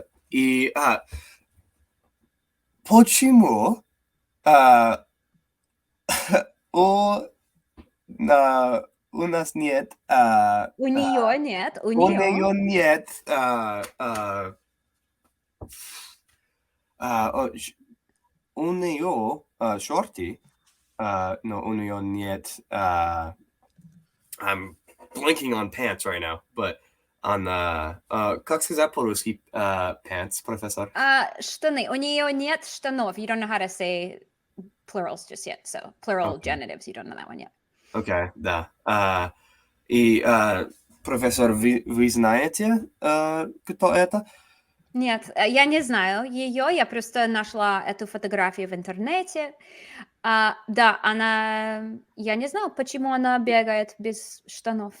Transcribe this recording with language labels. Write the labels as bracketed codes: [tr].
[ru] И почему у, у нас нет, У нее нет, у у нее. нее нет у нее шорты, но у нее нет. [en] I'm blanking on pants right now, but on [ru] как сказать по-русски [en] pants, [ru] профессор? Штаны. У нее нет штанов. [en] You don't know how to say plurals just yet, so plural Okay, genitives, you don't know that one yet. [ru] okay, да. И профессор, вы знаете, кто это? Нет, я не знаю ее, я просто нашла эту фотографию в интернете. Да, я не знаю, почему она бегает без штанов.